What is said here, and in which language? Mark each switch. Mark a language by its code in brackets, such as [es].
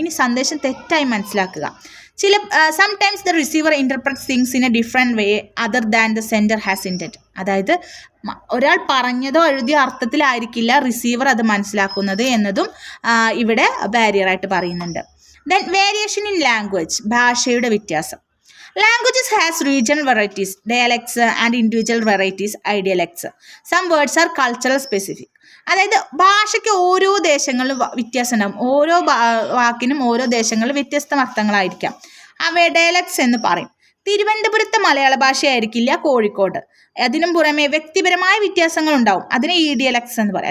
[ml] ഇനി സന്ദേശം തെറ്റായി മനസ്സിലാക്കുക. [en] Sometimes the receiver interprets things in a different way other than the sender has intend. [ml] അതായത് ഒരാൾ പറഞ്ഞതോ എഴുതിയോ അർത്ഥത്തിലായിരിക്കില്ല റിസീവർ അത് മനസ്സിലാക്കുന്നത് എന്നതും ഇവിടെ ബാരിയറായിട്ട് പറയുന്നുണ്ട്. [en] then variation in language, [ml] ഭാഷയുടെ വ്യത്യാസം. [en] Languages has regional varieties, dialects and individual varieties, dialects. Some words are cultural specific. [ml] അതായത് ഭാഷയ്ക്ക് ഓരോ ദേശങ്ങളിലും വ്യത്യാസം ഉണ്ടാകും. ഓരോ വാക്കിനും ഓരോ ദേശങ്ങളിൽ വ്യത്യസ്ത അർത്ഥങ്ങളായിരിക്കാം. അവയെ ഡയലക്ട്സ് എന്ന് പറയും. തിരുവനന്തപുരത്തെ മലയാള ഭാഷയായിരിക്കില്ല കോഴിക്കോട്. അതിനും പുറമെ വ്യക്തിപരമായ വ്യത്യാസങ്ങൾ ഉണ്ടാവും. അതിനെ ഇഡിയലക്ട്സ് എന്ന് പറയും.